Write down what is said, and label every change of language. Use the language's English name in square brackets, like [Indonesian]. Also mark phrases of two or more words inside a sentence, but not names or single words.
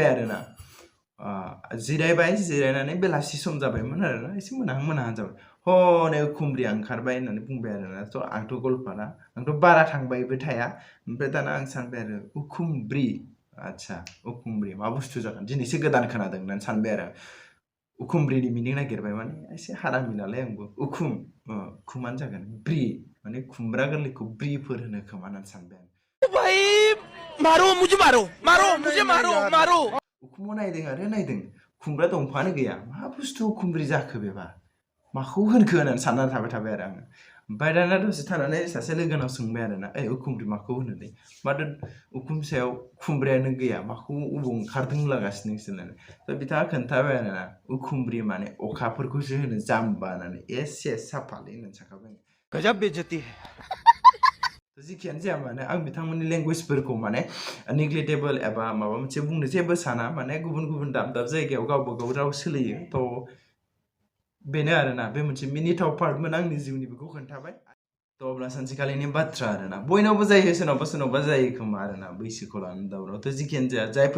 [Bodo] आरोना जिरायबाय जिरायनानै बेलासि सम जाबायमोन आरोना एसे मोनाहां जाबाय हनै खुमब्रिया ओंखारबाय होननानै बुंबाय आरोना थ' आंथ' गलपारा आंथ' बारा थांबायबो थाया ओमफ्राय दाना आं सानबाय आरो उखुमब्रि आच्छा उखुमब्रि मा बुस्थु जागोन दिनैसो गोदान खोनादों होननानै सानबाय आरो उखुमब्रिनि मिनिं नागिरबाय माने एसे हारामि नालाय आंबो उखुमानो जागोन ब्रि माने खुमब्रा गोरलैखौ ब्रिफोर होनो खोमा होननानै सानबाय आं [Hindi] भाई मारो मुझे मारो [Bodo] उखुमाव नायदों खुमब्रा दंफाङानो गैया मा बुस्थु उखुमब्रि जाखो बेबा माखौ होनखो होननानै साननानै थाबाय आरो आङो ओमफ्राय दाना दसे थानानै सासे लोगोनाव सोंबाय आरोना उखुमब्रि माखौ होनोलै माथो उखुम सायाव खुमब्रायानो गैया माखौ अबाव ओंखारदों होनलागासिनो नोंसोर थ' बिथाङा खोन्थाबाय आरोना उखुमब्रि माने अखाफोरखौसो होनो जाम्बा होननानै एसे साफालै होननानै सानखाबाय [Hindi] गजब बेइज्जती है [Bodo] जिखियानो जाया मानो आं बिथांमोननि लेंगुवेजफोरखौ माने नेग्लेक्टेबल एबा माबा मोनसे बुंनो जेबो साना माने गुबुन दाब जायगायाव गावबा गाव राव सोलियो थ' बेनो आरोना बे मोनसे मिनिथाव पार्टमोन आंनि जिउनि बेखौ खोन्थाबाय थ' अब्ला सानसेखालिनि बाथ्रा आरोना बयनावबो जायो सोरनावबा जायो खोमा आरोना बैसोखौ लानानै दावराव थ' जिखियानो जाया जायफोर